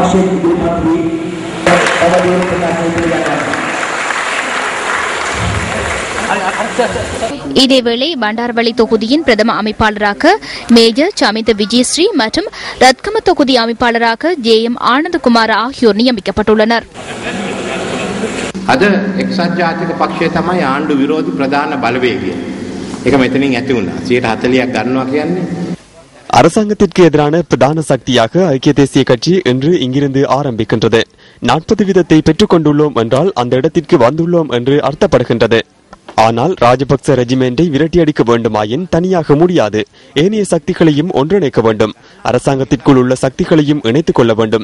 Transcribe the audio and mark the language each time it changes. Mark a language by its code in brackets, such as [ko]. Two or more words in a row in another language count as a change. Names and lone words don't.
[ta] இதேவேளை பண்டாரவளி தொகுதியின் பிரதம அமைப்பாளராக மேஜர் சமிந்த விஜயஸ்ரீ மற்றும் ரத்கம தொகுதி அமைப்பாளராக JM ஆனந்தகுமார் ஆகியோர் நியமிக்கப்பட்டுள்ளனர். [si] අද එක්සත් ජාතික පක්ෂය තමයි ආණ්ඩු විරෝධී ප්‍රධාන බලවේගය. ඒක මෙතනින් ඇති වුණා. 140ක් ගන්නවා කියන්නේ. [ta] அரசாங்கத்திற்கு எதிரான பிரதான சக்தியாக ஐக்கிய தேசிய கட்சி இன்று இங்கிருந்து ஆரம்பிக்கின்றது. 40% பெற்றுக் கொண்டுள்ளோம் என்றால் அந்த இடத்திற்கு வந்துள்ளோம் என்று அர்த்தப்படுகின்றது. ஆனால் ராஜபக்ச ரெஜிமெண்டை விரட்டியடிக்க வேண்டுமாயின் தனியாக முடியாது. ஏனைய சக்திகளையும் ஒன்றிணைக்க வேண்டும். அரசாங்கத்திற்குள் உள்ள சக்திகளையும் இணைத்துக் கொள்ள வேண்டும்.